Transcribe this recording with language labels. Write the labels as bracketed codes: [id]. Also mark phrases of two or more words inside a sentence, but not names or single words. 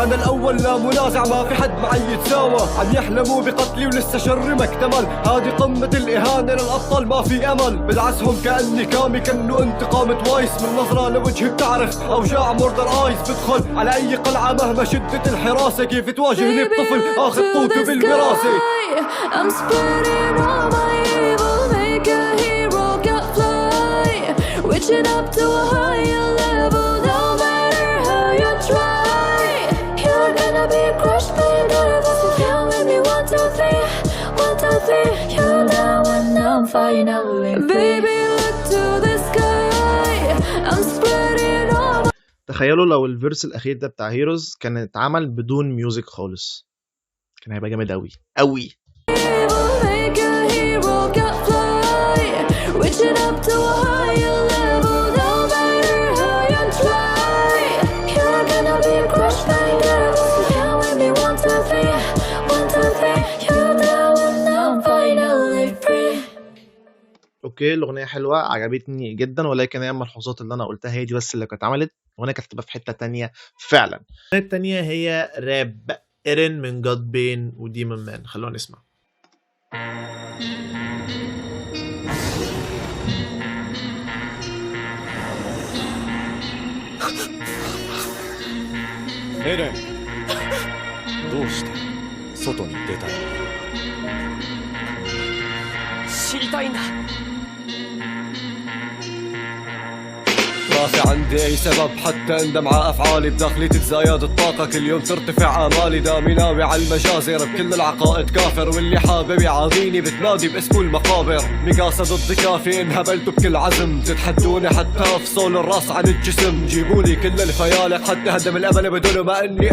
[ar] انا الاول لا منازع، ما في حد معي يتساوى. عم يحلموا بقتلي ولسه شر ما اكتمل. هذه قمة الاهانة الأبطال ما في أمل. بدعسهم كأني كامي كأنه انتقام توايس. من نظرة لوجهي بتعرف أوجاع موردر آيس. بدخل على أي قلعة مهما شدت الحراسة. كيف تواجهني بطفل آخذ قوته بالوراثة. [en] I'm spreading all my evil. Make a hero can fly. Reaching up to a higher level. No matter how you try, you're gonna be crushed by nervous. You count with me 1, 2, 3. 1, 2, 3. You're down and I'm finally free. Baby, look to the sky. I'm spreading all my [ar] تخيلوا لو الفيرس الاخير ده بتاع هيروز كان اتعمل بدون ميوزك خالص، كان هيبقى جامد قوي قوي. [en] evil. Make a hero can fly. Reaching up to a higher level. No matter how you try, you're gonna be crushed by nervous. You count with me 1, 2, 3. 1, 2, 3. You're down and I'm finally free. [ar] اوكي، الاغنيه حلوه عجبتني جدا، ولكن هي الملحوظات اللي انا قلتها هي دي بس اللي كانت اتعملت، وانا كانت هتبقى في حته تانية فعلا. الاغنيه التانية هي راب ايرين من جاد بين وديمون مان. خلونا نسمع. [ja] エレン、どうして外に出たいの？知りたいんだ。 [ar] ما في عندي اي سبب حتى اندم على افعالي، بداخلي تتزايد الطاقة كل يوم ترتفع امالي، دامي ناوي على المجازر بكل العقائد كافر، واللي حابب يعاضيني بتنادي باسمه المقابر. مقاسة ضد كافي انهبلتوا بكل عزم، تتحدوني حتى افصل الراس عن الجسم، جيبولي كل الفيالق حتى هدم الامل بدون ما اني